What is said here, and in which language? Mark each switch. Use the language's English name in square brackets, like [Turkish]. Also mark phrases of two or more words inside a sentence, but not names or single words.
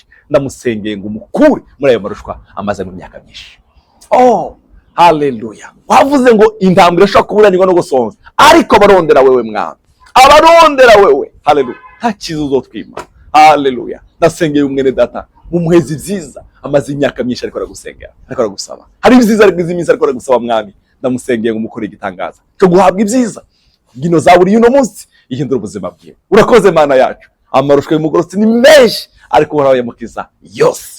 [Rundi] Ndamusengeye ngo umukure muri ayo marushwa amaze mu myaka myinshi. Oh, haleluya. Wavuze ngo intambwe irashobora kuburanirwa no gusonza, ariko abarondera wewe mwami, abarondera wewe, haleluya, nta kiza uzotwima. Haleluya. Ndasengeye umwene data mu muhezi byiza, amaze imyaka myinshi ariko aragusengera, ariko aragusaba. Hari ibyiza ariko iminsi ariko aragusaba mwami. Ndamusengeye ngo umukore igitangaza cyo guhabwa ibyiza. Gino Zaburi y'uno munsi ihindura ubuzima bwiwe. Urakoze Mana yacu. Amarushwa y'umugororotsi ni menshi, ariko Uhoraho ayamukiza yose.